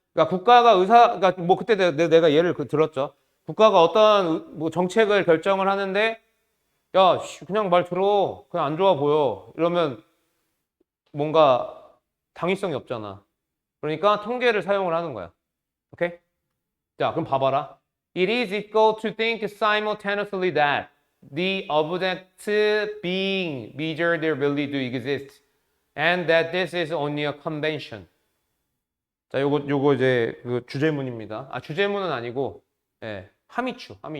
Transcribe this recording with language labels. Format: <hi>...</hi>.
<ko>그러니까 그러니까 뭐 그때 내가 예를 들었죠. 국가가 어떤 뭐 정책을 결정을 하는데, 야, 그냥 말 들어. 그냥 안 좋아 보여. 이러면 뭔가 당위성이 없잖아. 그러니까 통계를 사용을 하는 거야. 오케이? 자, 그럼 봐봐라.</ko> <en>It is equal to think simultaneously that the object being measured really do exist and that this is only a convention.</en> <ko>자, 요거 이제 그 주제문입니다. 주제문은 아니고, 예, 함의추.</ko>